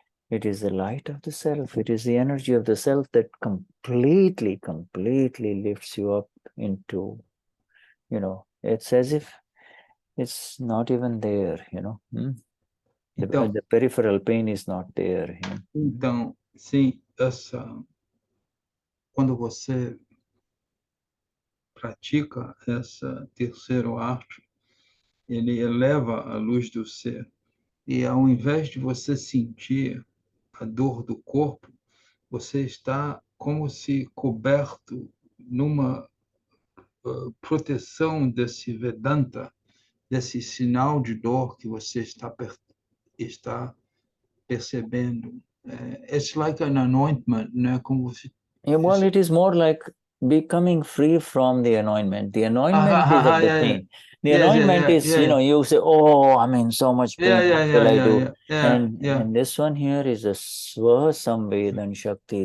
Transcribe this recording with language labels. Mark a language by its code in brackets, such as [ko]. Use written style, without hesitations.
[en] It is the light of the self. It is the energy of the self that completely lifts you up into, it's as if it's not even there, The peripheral pain is not there. [pt] Então, sim, quando você pratica essa terceira arte, ele eleva a luz do ser. E ao invés de você sentir a dor do corpo, você está como se coberto numa proteção desse Vedanta, desse sinal de dor que você está percebendo. [en] It's like an anointment, [pt] né? Como se... [en] Yeah, well, it is more like becoming free from the anointment. The anointment is of the yeah, yeah. pain. The Yes, anointment is, yeah. you say, oh, I'm in so much pain. What shall I do? Yeah. And this one here is a Swa Samvedan Shakti.